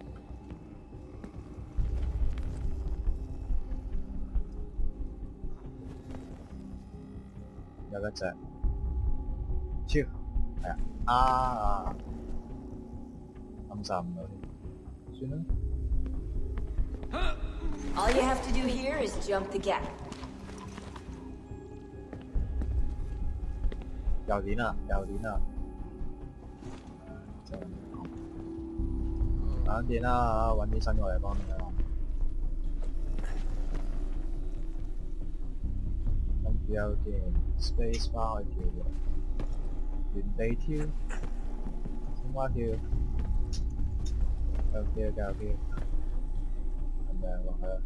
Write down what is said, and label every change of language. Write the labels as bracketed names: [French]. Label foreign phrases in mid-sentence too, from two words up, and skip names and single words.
[Cantonese] 有一隻，超係啊！暗殺唔到添，算啦。 [English] All you have to do here is jump the gap. [Cantonese] 又點啊！又點啊！慢點啦，揾啲新嘅嚟幫你啦。跟住有件 [English] space bar [Cantonese] 可以跳嘅，原地跳，青蛙跳，繼續跳，繼續跳，係咪落去啊？